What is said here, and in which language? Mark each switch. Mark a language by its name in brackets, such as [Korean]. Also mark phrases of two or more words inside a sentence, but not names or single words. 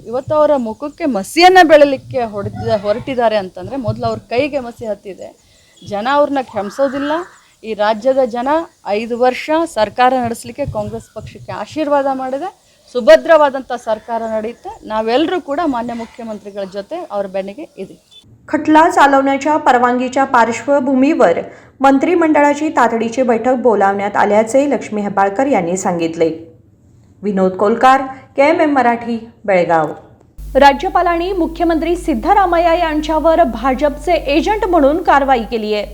[Kannada] ಇವತ್ತು ಅವರ ಮುಖಕ್ಕೆ ಮಸಿಯನ್ನು ಬೆಳಲಿಕ್ಕೆ ಹೊರಟಿದ್ದಾರೆ ಅಂತಂದರೆ ಮೊದಲು ಅವ್ರ ಕೈಗೆ ಮಸಿ ಹತ್ತಿದೆ। ಜನ ಅವ್ರನ್ನ ಕ್ಷಮಿಸೋದಿಲ್ಲ, ಈ ರಾಜ್ಯದ ಜನ 5 ವರ್ಷ ಸರ್ಕಾರ ನಡೆಸಲಿಕ್ಕೆ ಕಾಂಗ್ರೆಸ್ ಪಕ್ಷಕ್ಕೆ ಆಶೀರ್ವಾದ ಮಾಡಿದೆ. ಸುಭದ್ರವಾದಂಥ ಸರ್ಕಾರ ನಡೆಯುತ್ತೆ. ನಾವೆಲ್ಲರೂ ಕೂಡ ಮಾನ್ಯ ಮುಖ್ಯಮಂತ್ರಿಗಳ ಜೊತೆ ಅವ್ರ ಬೆನ್ನಿಗೆ ಇದ್ದೀವಿ. [Marathi] खटला चालवण्याच्या परवानगीच्या पार्श्वभूमीवर मंत्रिमंडळाची तातडीची बैठक बोलावण्यात आल्याचे लक्ष्मी हेब्बाळकर यांनी सांगितले. विनोद कोलकार, KMM मराठी, बेळगाव. राज्यपालांनी मुख्यमंत्री सिद्धरामय्या यांच्यावर भाजपचे एजंट म्हणून कारवाई केली आहे.